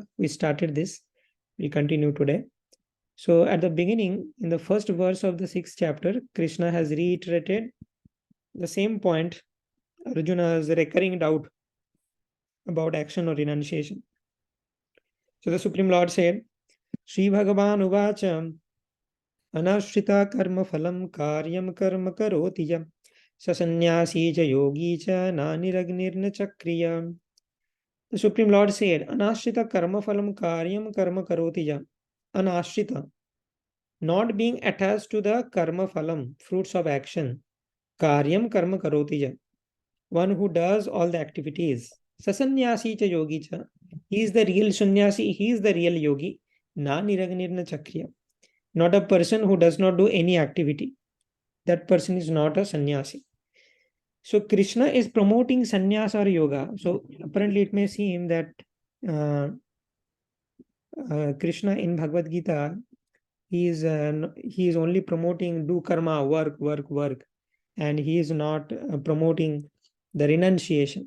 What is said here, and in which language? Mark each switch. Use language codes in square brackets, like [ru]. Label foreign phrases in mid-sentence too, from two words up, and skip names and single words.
[en] We started this, we continue today. So at the beginning, in the first verse of the 6th chapter, Krishna has reiterated the same point, Arjuna's recurring doubt about action or renunciation. So the Supreme Lord said, [sa] श्री भगवान उवाच अनाश्रित कर्म फलम् कार्यम् कर्म करोतिज ससन्यासि च योगि च ननिरग्निर्न चक्रिय. The Supreme Lord said, अनाश्रित कर्म फलम् कार्यम् कर्म करोतिज. Anashrita, [en] not being attached to the [sa] कर्म फलम्, [en] fruits of action, [sa] कार्यम् कर्म करोति ज. [en] One who does all the activities. [sa] ससन्न्यासि च योगि च. [en] He is the real sannyasi. He is the real yogi. [sa] न निरग्निर्न चक्रिय. [en] Not a person who does not do any activity. That person is not a sannyasi. So Krishna is promoting sannyas or yoga. So apparently it may seem that Krishna in Bhagavad Gita, he is only promoting do karma, work, and he is not promoting the renunciation.